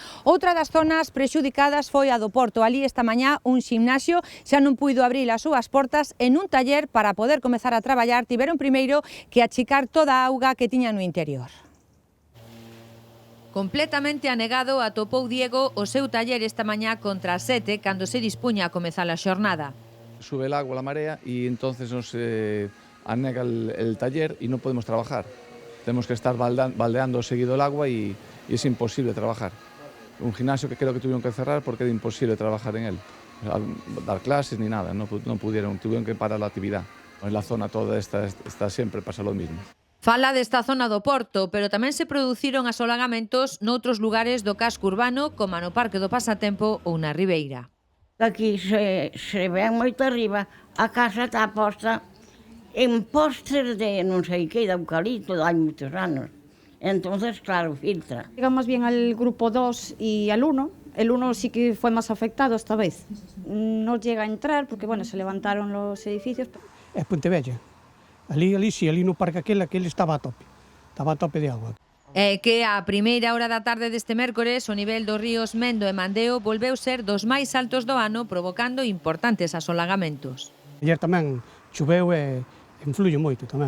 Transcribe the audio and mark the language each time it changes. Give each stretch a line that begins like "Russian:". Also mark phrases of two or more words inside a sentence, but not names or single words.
Galician: Outra das zonas prexudicadas foi a do Porto. Ali esta mañá un ximnasio xa non puido abrir as súas portas en un taller para poder comezar a traballar. Tiveron primeiro que achicar toda a auga que tiña no interior. Completamente anegado atopou Diego o seu taller esta mañá contra as 7 cando se dispuña a comezar a xornada.
Spanish: Sube el agua, la marea y entonces nos anega el taller y no podemos trabajar. Tenemos que estar baldeando seguido el agua y es imposible trabajar. Un gimnasio que creo que tuvieron que cerrar porque era imposible trabajar en él. Dar clases ni nada, no pudieron, tuvieron que parar la actividad. En la zona toda esta siempre pasa lo mismo.
Galician: Fala desta zona do Porto, pero tamén se produciron asolagamentos noutros lugares do casco urbano, como no Parque do Pasatempo ou na Ribeira. Aquí se ven moito arriba, a casa está posta en postes de non sei que, de eucalipto, hai moitos anos.
Spanish: Entonces, claro, filtra. Llegamos bien al grupo 2 y al 1. El 1 sí que fue más afectado esta vez. No llega a entrar porque, bueno, se levantaron los edificios.
Galician: É Pontevella. Ali no parque aquel estaba a tope de agua. É que a primeira hora da tarde deste mércores o nivel dos ríos Mendo e Mandeo volveu ser dos máis altos do ano, provocando importantes asolagamentos. Ayer tamén choveu e influye moito tamén.